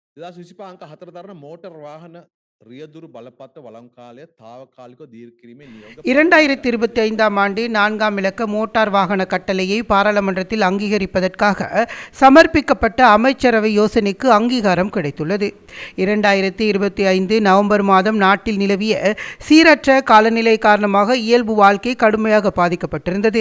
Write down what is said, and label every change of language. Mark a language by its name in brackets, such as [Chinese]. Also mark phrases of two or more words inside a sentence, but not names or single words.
[Sinhala] 2025 අංක 4 දරන මෝටර් වාහන රියදුරු බලපත්‍ර වළං කාලය తాවකාලිකව දීර්ඝ කිරීමේ නියෝග පාර්ලිමේන්තු [Tamil] 2025ஆம் ஆண்டு 4ஆம் இலக்க மோட்டார் வாகன கட்டளையை பாராளுமன்றத்தில் அங்கீகரிப்பதற்காக சமர்ப்பிக்கப்பட்ட அமைச்சரவை யோசனைக்கு அங்கீகாரம் கிடைத்துள்ளது. 2025 நவம்பர் மாதம் நாட்டில் நிலவிய சீரற்ற காலநிலை காரணமாக இயல்பு வாழ்க்கை கடுமையாக பாதிக்கப்பட்டிருந்தது.